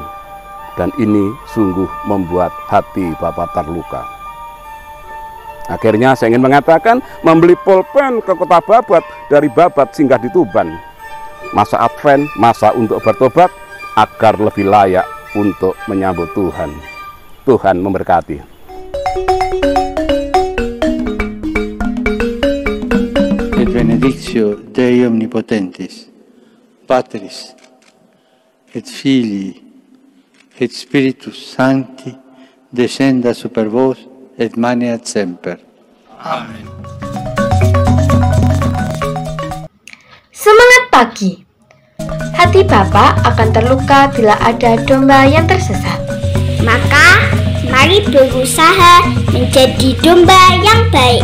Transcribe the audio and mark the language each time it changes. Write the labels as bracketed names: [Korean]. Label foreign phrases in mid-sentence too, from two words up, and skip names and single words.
[Indonesian] Dan ini sungguh membuat hati Bapa terluka. Akhirnya saya ingin mengatakan, membeli pulpen ke kota Babat, dari Babat singgah di Tuban. Masa Advent, masa untuk bertobat, agar lebih layak untuk menyambut Tuhan. Tuhan memberkati. [Latin] Et benedictio Dei Omnipotentis, Patris et Filii et Spiritus Sancti, descenda super vos et maneat semper. Amen. [Indonesian] Semangat pagi. Hati Bapa akan terluka bila ada domba yang tersesat. Maka, mari berusaha menjadi domba yang baik.